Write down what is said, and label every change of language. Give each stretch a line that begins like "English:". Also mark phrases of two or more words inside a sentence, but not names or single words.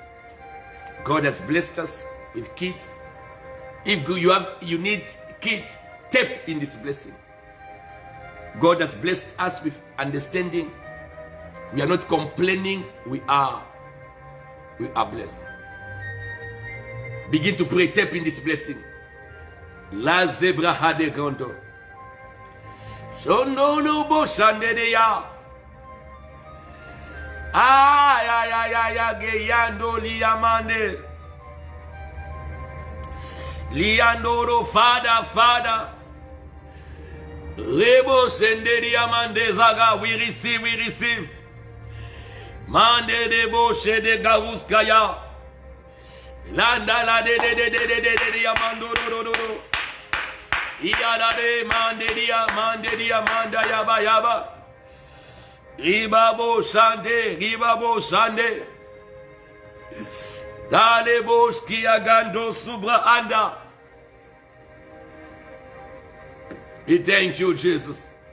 English: God has blessed us with kids. If you need kids, tap in this blessing. God has blessed us with understanding. We are not complaining. We are blessed. Begin to pray, tap in this blessing. La zebra hade gondo. Shono no bo shande de ya. Ya geyando liamande. Liandoro Father. Rebo sende liamande zaga. We receive. Mande de bo shede garuskaya. Landa la de yamando do. Iyada de mande dia manda yaba. Ribabo shande. Dale boski agando subra anda. We thank you, Jesus.